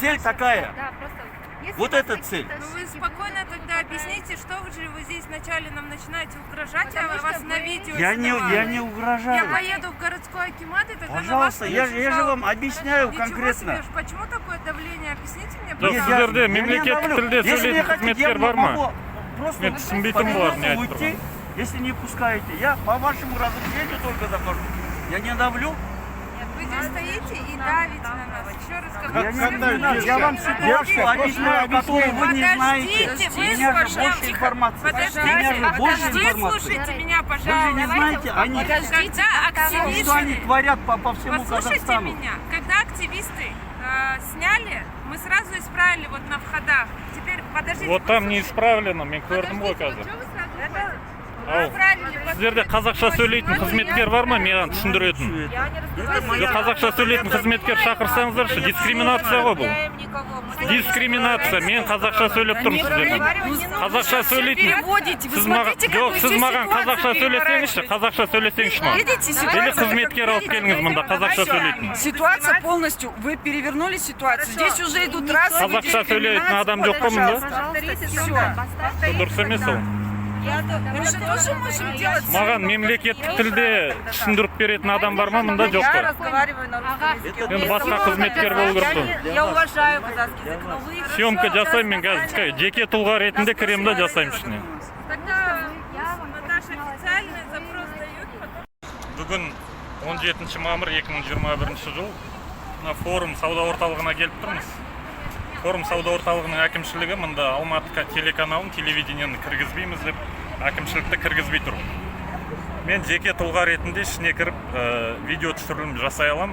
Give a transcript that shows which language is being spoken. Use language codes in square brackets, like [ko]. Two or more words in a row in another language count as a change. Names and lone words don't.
[ru] Цель такая. Да, просто Если Вот вас эта какие-то цель. Ну вы спокойно тогда объясните, что вы же вы здесь вначале нам начинаете угрожать, Потому а вас что на вы- видео Я не снимаю. Я угрожаю. поеду в городской акимат и тогда Пожалуйста, на вас я напишу же жалобу. вам объясняю Ничего конкретно. себе, почему такое давление? Объясните мне, [kk] Жоқ, [ru] пожалуйста. [kk] сіздерде [ru] Я не [kk] мемлекеттік [ru] давлю. [kk] тілде [ru] Если не [kk] сөйлейтін [ru] хотите, [kk] қызметкер [ru] я [kk] бар ма? [ru] могу просто [kk] Мен түсінбейтін [ru] по [kk] болар, не [ru] минуту [kk] айтып [ru] уйти, [kk] тұрған. [ru] если не пускаете. Я по вашему разрешению только захожу. Я не давлю. Нет, вы здесь стоите и давите на нас. Еще раз Я, говорю. я вам ситуацию объясняю, которую вы не знаете. Подождите, У меня же выслушайте. больше информации. У меня Подождите, же больше информации. выслушайте меня, Вы же не пожалуйста. знаете о них. Когда Что они активисты... творят по всему Послушайте Казахстану. меня, когда активисты сняли, мы сразу исправили вот на входах. Теперь подождите. Вот там не выслушайте. исправлено, [kk] мен көрдім ғой [ru] Подождите, вот [kk] қазір. [ru] что вы сразу уходите? [kk] Ау, [ru] Исправили, [kk] сіздерде қазақша сөйлейтін қызметкер бар ма, маған түсіндіретін? [ru] Я не Это моя- [kk] Жоқ, қазақша сөйлейтін қызметкер шақырсаңыздаршы, дискриминация ғой бұл. [ru] никого. [kk] Дискриминация, мен қазақша сөйлеп тұрмын сіздерден. Қазақша сөйлейтін. [ru] Переводите, вы [kk] Сіз маған, [ru] смотрите, [kk] жоқ, [ru] какую [kk] сіз [ru] здесь [kk] маған қазақша [ru] ситуацию [kk] сөйлесеңізші, қазақша сөйлесеңізші маған. [ru] Видите, Или ситуация... [kk] қызметкер алып келіңіз мында, қазақша сөйлейтін. [ru] Ситуация полностью, вы перевернули ситуацию. Здесь уже идут расовые [kk] Қазақша сөйлейтін адам жоқ па мында? [ru] Повторите Всё. только, поставьте. [kk] Дұрыс емес ол. [ru] Мы же тоже можем делать... [kk] Маған мемлекеттік тілде түсіндіріп беретін адам бар ма мында, жоқ [ru] Я [kk] па? [ru] разговариваю на русском языке. [kk] Енді басқа қызметкер болу керек қой. [ru] Я уважаю казахский язык, но вы... [kk] Съемка жасаймын мен қазір, жеке тұлға ретінде кіремін да жасаймын ішіне. [ru] Тогда Наташа официальный запрос дают, потом... [kk] Бүгін 17 мамыр 2021 жыл мына форум сауда орталығына келіп тұрмыз. Форум сауда орталығының әкімшілігі мында Алматы телеканалын, телевидениені кіргізбейміз деп әкімшілікті кіргізбей тұр. Мен жеке тұлға ретінде ішіне кіріп видео түсірілім жасай алам.